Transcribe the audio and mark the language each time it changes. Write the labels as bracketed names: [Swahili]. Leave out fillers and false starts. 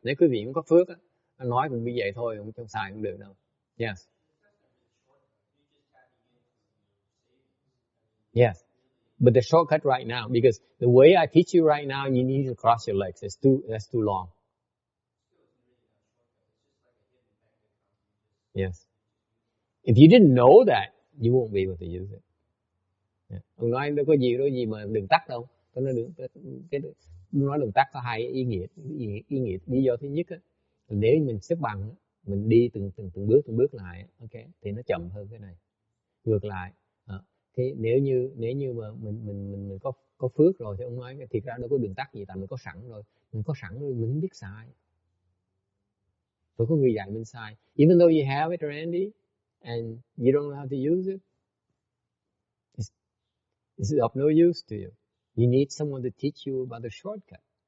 [Vietnamese] Nếu quý vị không có phước, anh nói cũng như vậy thôi, không xài cũng được đâu. [English] Yes. Yes. But the shortcut right now, because the way I teach you right now, you need to cross your legs. That's too long. Yes. If you didn't know that, you won't be able to use it. Yeah. [Vietnamese] Ông nói đâu có gì mà đường tắt đâu. Tôi nói đường tắt có hai ý nghĩa. Lý do thứ nhất, nếu mình xếp bằng, mình đi từng bước lại, okay, thì nó chậm hơn cái này. Ngược lại, thì nếu như mà mình có phước rồi thì ông nói thiệt ra đâu có đường tắt gì, tại mình có sẵn rồi. Mình có sẵn rồi mình không biết xài. Rồi có người dạy mình xài. [English] Even though you have it, Randy, and you don't know how to use it, it's of no use to you. You need someone to teach you about the shortcut.